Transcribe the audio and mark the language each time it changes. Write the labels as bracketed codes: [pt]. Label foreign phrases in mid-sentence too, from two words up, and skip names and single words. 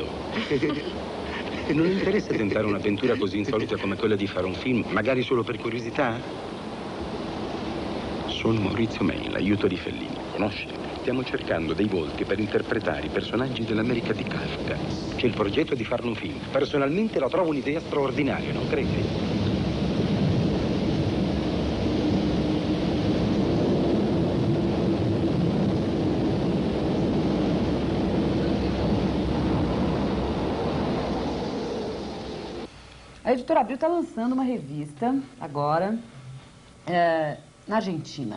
[it] E non le interessa tentare un'avventura così insolita come quella di fare un film, magari solo per curiosità? Sono Maurizio Melli, l'aiuto di Fellini. Conosci? Stiamo cercando dei volti per interpretare i personaggi dell'America di Kafka. C'è il progetto di farne un film. Personalmente la trovo un'idea straordinaria, non credi? [pt] A Editora Abril está lançando uma revista agora na Argentina.